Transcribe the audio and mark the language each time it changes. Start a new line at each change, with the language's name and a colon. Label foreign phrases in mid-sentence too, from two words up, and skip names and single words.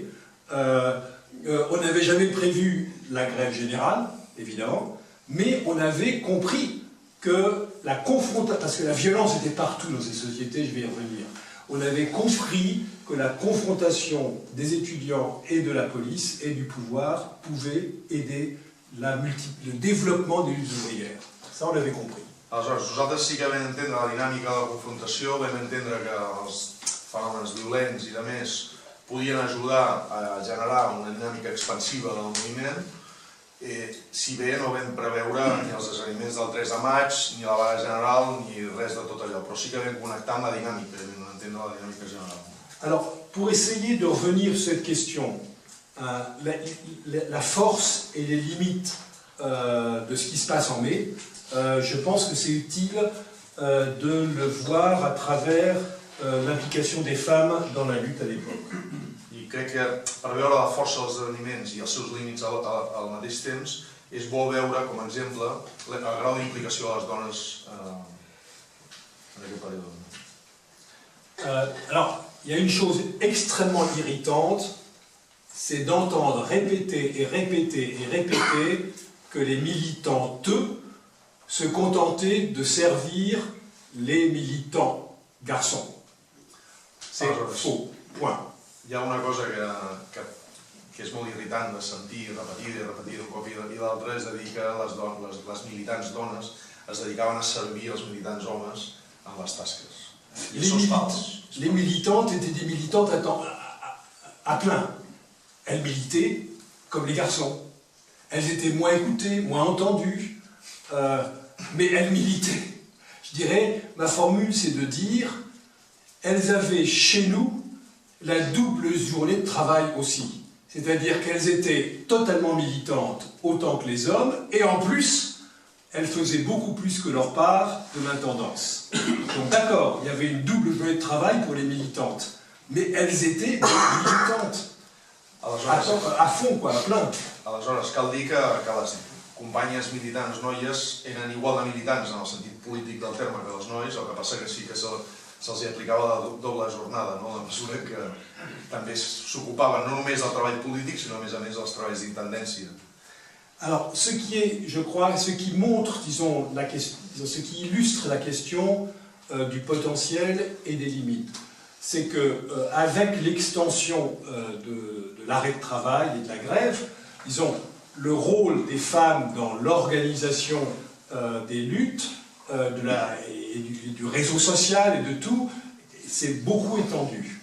French: On n'avait jamais prévu la grève générale, évidemment, mais on avait compris que la confrontation, parce que la violence était partout dans ces sociétés, je vais y revenir, on avait compris que la confrontation des étudiants et de la police et du pouvoir pouvait aider le développement des luttes ouvrières. Ça, on l'avait compris.
Catalan: Aleshores, nosaltres sí que vam entendre la dinàmica de la confrontació, vam entendre que els fenòmens violents i de més podien ajudar a generar una dinàmica expansiva del moviment, si bé no vam preveure ni els esdeveniments del 3 de maig, ni la vaga general, ni res de tot allò, però sí que vam connectar amb la dinàmica, vam entendre la dinàmica general.
French: Alors, pour essayer de revenir sur cette question, la force et les limites de ce qui se passe en mai, je pense que c'est utile de le voir à travers l'implication des femmes dans la lutte à l'époque.
Catalan: I crec que per veure la força dels esdeveniments i els seus límits al mateix temps és bo veure, com a exemple, el grau d'implicació de les dones en aquest període.
French: Alors, il y a une chose extrêmement irritante, c'est d'entendre répéter et répéter et répéter que les militantes se contentaient de servir les militants garçons. C'est faux, point.
Catalan: Hi ha una cosa que és molt irritant de sentir, repetir un cop i l'altre, és a dir que les militants dones es dedicaven a servir els militants homes en les tasques. I això és fals.
French: Les militantes étaient des militantes à plein. Elles militaient comme les garçons. Elles étaient moins écoutées, moins entendues, mais elles militaient. Je dirais, ma formule, c'est de dire, elles avaient chez nous la double journée de travail aussi. C'est-à-dire qu'elles étaient totalement militantes autant que les hommes, et en plus, elles faisaient beaucoup plus que leur part de l'intendance. Donc d'accord, il y avait une double journée de travail pour les militantes, mais elles étaient militantes. À fond, quoi, à plein.
Catalan: Aleshores, cal dir que les companyes militants noies eren igual de militants en el sentit polític del terme que les nois, el que passa que sí que se'ls aplicava la doble jornada, no? De mesura que també s'ocupaven no només del treball polític, sinó a més dels treballs d'intendència.
French: Alors, ce qui est, je crois, ce qui montre, disons, ce qui illustre la question du potentiel et des limites, c'est qu'avec l'extension de l'arrêt de travail et de la grève, disons, le rôle des femmes dans l'organisation des luttes, et du réseau social et de tout, c'est beaucoup étendu.